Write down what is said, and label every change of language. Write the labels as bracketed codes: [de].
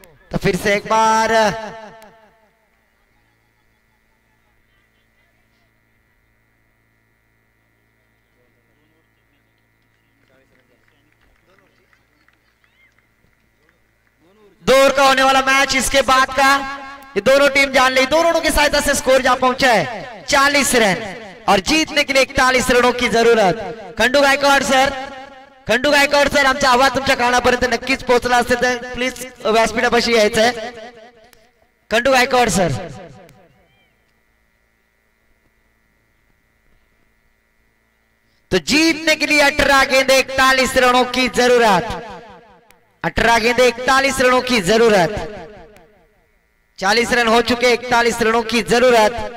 [hi] तो फिर से एक बार दो ओवर का होने वाला मैच, इसके बाद का ये दोनों टीम जान ली। दोनों की सहायता से स्कोर जा पहुंचा है 40 रन और जीतने के लिए 41 रनों की जरूरत। [mr] खंडू गायकवाड सर आमचा आवाज तुमच्या कानापर्यंत नक्कीच पोहोचला असेल तर प्लीज व्यासपीठापाशी यायचंय। [hi] खंडू गायकवाड सर, तो जीतने के लिए 18 गेंदे 41 रनों की जरूरत। 18 गेंदे 41 रनों की जरूरत। 40 रन हो चुके, 41 रनों की जरूरत।